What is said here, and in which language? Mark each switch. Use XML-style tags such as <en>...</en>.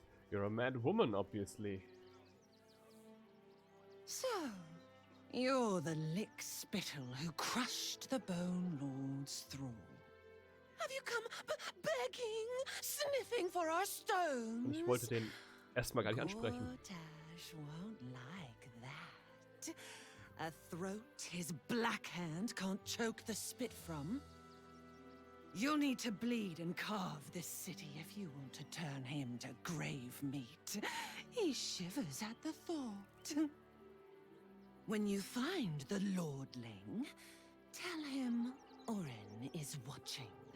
<en>You're a mad woman, obviously. So, you're the lick-spittle who crushed the Bone Lord's thrall. Have you come begging, sniffing for our stones?</en> <de>Und ich wollte den erstmal gar nicht ansprechen.</de> <en>Gortash won't like that. A throat his black hand can't choke the spit from. You'll need to bleed and carve this city if you want to turn him to grave meat. He shivers at the thought. When you find the Lordling, tell him Orin is watching.</en>